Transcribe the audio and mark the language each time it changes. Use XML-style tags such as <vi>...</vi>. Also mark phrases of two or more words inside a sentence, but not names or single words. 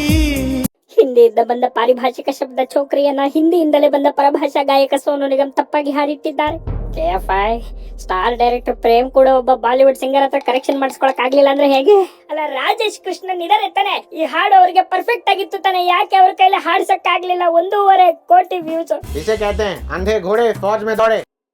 <kn>ಹಿಂದಿಯಿಂದ ಬಂದ ಪಾರಿಭಾಷಿಕ ಶಬ್ದ ಚೌಕರಿಯನ್ನ ಹಿಂದಿಯಿಂದಲೇ ಬಂದ ಪರಭಾಷಾ ಗಾಯಕ ಸೋನು ನಿಗಮ್ ತಪ್ಪಾಗಿ ಹಾಡಿಟ್ಟಿದ್ದಾರೆ. KFI</kn> <en>star director</en> <kn>ಪ್ರೇಮ್ ಕೂಡ ಒಬ್ಬ</kn> <en>Bollywood singer</en> <kn>ಹತ್ರ ಕರೆಕ್ಷನ್ ಮಾಡಿಸ್ಕೊಳಕ್ ಆಗ್ಲಿಲ್ಲ ಅಂದ್ರೆ ಹೇಗೆ? ಅಲ್ಲ, ರಾಜೇಶ್ ಕೃಷ್ಣನ್ ಇದಾರೆ ತಾನೆ, ಈ ಹಾಡು ಅವ್ರಿಗೆ ಪರ್ಫೆಕ್ಟ್ ಆಗಿತ್ತು ತಾನೆ, ಯಾಕೆ ಅವ್ರ ಕೈಲಿ ಹಾಡ್ಸಕ್ ಆಗ್ಲಿಲ್ಲ? 1.5 ಕೋಟಿ ವ್ಯೂಸ್.</kn> <hi>इसे कहते हैं अंधे घोड़े फौज में दौड़े.</hi>